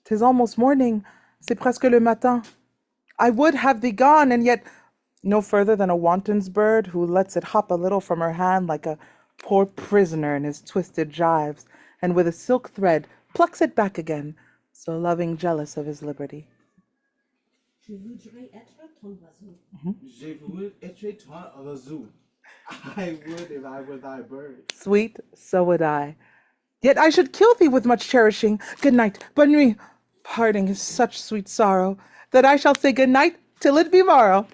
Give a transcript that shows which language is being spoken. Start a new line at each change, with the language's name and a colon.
English: 'Tis almost morning.
French: C'est presque le matin.
English: I would have thee gone, and yet no further than a wanton's bird who lets it hop a little from her hand like a poor prisoner in his twisted gyves, and with a silk thread plucks it back again, so loving jealous of his liberty.
French: Je voudrais être ton oiseau. Je voudrais être ton oiseau.
English: I would if I were thy bird. Sweet, so would I. Yet I should kill thee with much cherishing. Good night,
French: bonne nuit.
English: Parting is such sweet sorrow that I shall say good night till it be morrow.